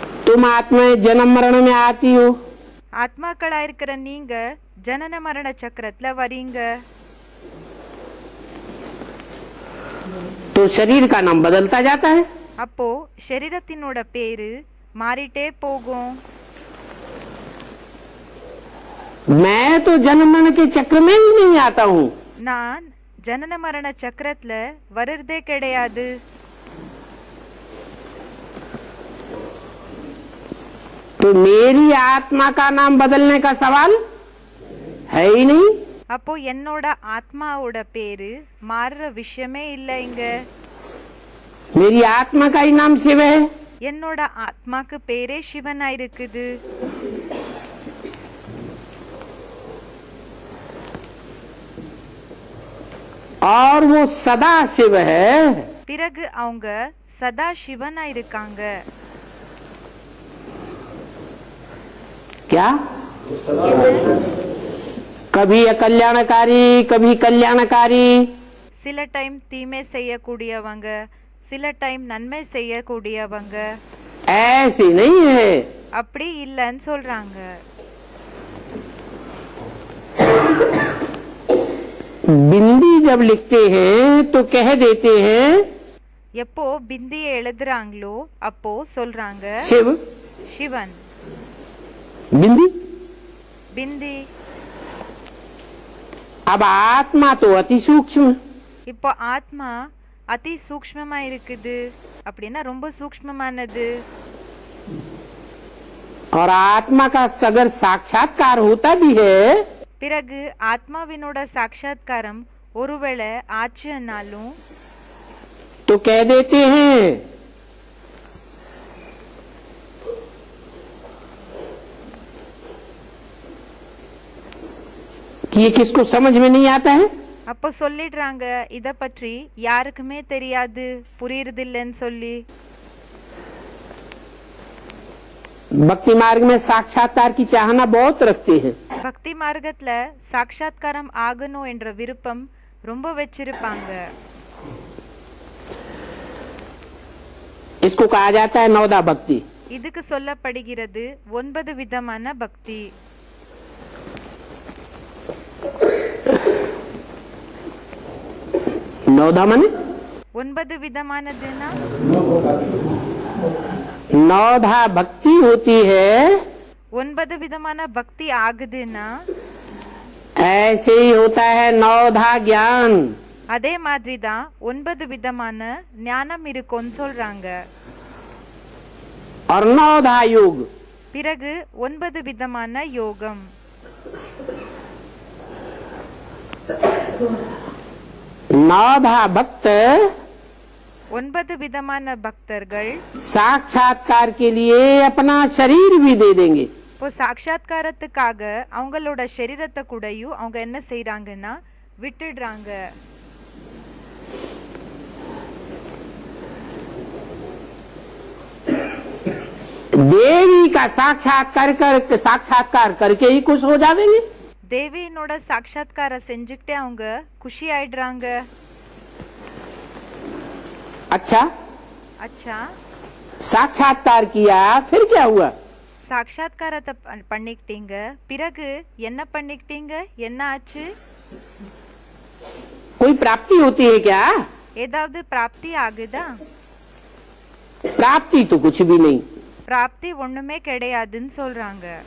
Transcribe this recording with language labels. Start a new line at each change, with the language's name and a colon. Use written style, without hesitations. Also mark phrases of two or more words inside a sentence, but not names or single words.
Hindi: तुम आत्माएं जन्म मरण में आती हो,
Tamil: ஆத்மாக்களா இருக்கிற நீங்க ஜனன மரண சக்கரத்துல வரீங்க.
Hindi: तो शरीर का नाम बदलता जाता है.
Tamil: அப்போ शरीரத்தினோட பேரு மாறிட்டே போகும்.
Hindi: मैं तो जन्म मरण के चक्र में ही नहीं आता हूँ.
Tamil: நான் ஜனன மரண சக்கரத்துல வர்றதே கிடையாது.
Hindi: तो मेरी आत्मा का नाम बदलने का सवाल है ही नहीं.
Tamil: அப்போ என்னோட ஆத்மாவோட பேரு மாறுற விஷயமே இல்லை இங்க.
Hindi: मेरी आत्मा का ही नाम शिव है.
Tamil: என்னோட ஆத்மாக்கு பேரே சிவனா இருக்குது.
Hindi: और वो सदा शिव है.
Tamil: பிறகு அவங்க சதா சிவனா இருக்காங்க.
Hindi: क्या? कभी अकल्याणकारी, कभी कल्याणकारी.
Tamil: சில டைம் தீமை செய்யக்கூடியவங்க, சில டைம் நன்மை செய்யக்கூடியவங்க.
Hindi: ऐसी नहीं है.
Tamil: அப்படி இல்லைன்னு சொல்றாங்க.
Hindi: बिंदी जब लिखते हैं तो कह देते हैं
Tamil: எப்போ பிந்தியை எழுதுறாங்களோ அப்போ சொல்றாங்க
Hindi: शिव.
Tamil: சிவன்.
Hindi: बिंदी.
Tamil: பிந்தி.
Hindi: अब आत्मा तो अति सूक्ष्म.
Tamil: இப்போ ஆத்மா அதி சூக்ஷ்மமா இருக்குது. அப்படின்னா ரொம்ப சூக்ஷ்மமானது.
Hindi: और आत्मा का अगर साक्षात्कार होता भी है
Tamil: பிறகு ஆத்மாவினோட சாட்சாத்காரம் ஒருவேளை ஆச்சுன்னாலும்
Hindi: तो कह देते हैं कि ये किसको समझ में नहीं आता है.
Tamil: அப்போ சொல்லிடுறாங்க இத பற்றி யாருக்குமே தெரியாது, புரியுறதில்லைன்னு சொல்லி.
Hindi: भक्ति मार्ग में साक्षात्कार की चाहना बहुत रखते हैं.
Tamil: பக்தி மார்க்கத்துல சாட்சாத்காரம் ஆகணும் என்ற விருப்பம் ரொம்ப வச்சிருப்பாங்க.
Hindi: इसको कहा जाता है नवदा भक्ति.
Tamil: இதுக்கு சொல்லப்படுகிறது 9 விதமான பக்தி.
Hindi: नवदा माने
Tamil: 9 விதமானதுன்னா
Hindi: नवधा भक्ति होती है.
Tamil: 9 விதமான பக்தி ஆகுதுன்னா
Hindi: ऐसे ही होता है नवधा ज्ञान.
Tamil: அதே மாதிரி தான் 9 விதமான ஞானம் இருக்கும்னு சொல்றாங்க.
Hindi: और नवधा योग.
Tamil: பிறகு 9 விதமான யோகம்.
Hindi: नवधा भक्त
Tamil: 9 விதமான பக்தர்கள்
Hindi: साक्षात्कार के लिए अपना शरीर भी दे देंगे.
Tamil: இப்போ சாட்சாத்காரத்துக்காக அவங்களோட சரீரத்தை கூடயும் அவங்க என்ன செய்யறாங்கன்னா விட்டுடுறாங்க.
Hindi: देवी का साक्षात्कार करके ही खुश हो जाएंगे.
Tamil: தேவியினோட சாட்சாத்கார செஞ்சுக்கிட்டே அவங்க குஷி ஆயிடுறாங்க.
Hindi: अच्छा,
Tamil: அச்சா,
Hindi: साक्षात्कार किया फिर क्या हुआ?
Tamil: சாட்சாத்காரத்தை பண்ணிக்கிட்டீங்க, பிறகு என்ன பண்ணிக்கிட்டீங்க, என்ன ஆச்சு?
Hindi: कोई प्राप्ति होती है क्या?
Tamil: ஏதாவது பிராப்தி ஆகுதா?
Hindi: प्राप्ति तो कुछ भी नहीं.
Tamil: பிராப்தி ஒண்ணுமே கிடையாதுன்னு சொல்றாங்க.